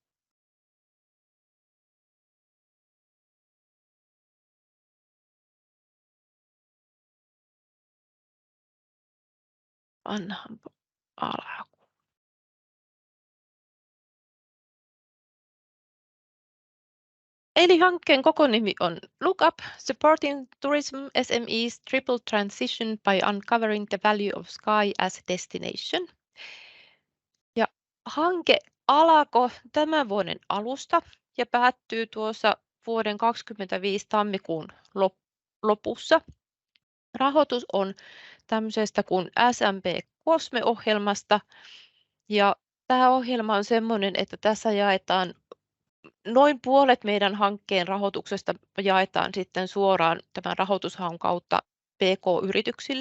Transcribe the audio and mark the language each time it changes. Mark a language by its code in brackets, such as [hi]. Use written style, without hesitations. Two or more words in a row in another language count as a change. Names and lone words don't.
[fi] Annahan alkuun. Eli hankkeen koko nimi on LookUp, Supporting Tourism SMEs Triple Transition by Uncovering the Value of Sky as Destination. Ja hanke alkoi tämän vuoden alusta ja päättyy tuossa vuoden 2025 tammikuun lopussa. Rahoitus on tämmöisestä kuin SMP COSME-ohjelmasta ja tämä ohjelma on semmoinen, että tässä jaetaan noin puolet meidän hankkeen rahoituksesta jaetaan sitten suoraan tämän rahoitushaun kautta PK-yrityksille.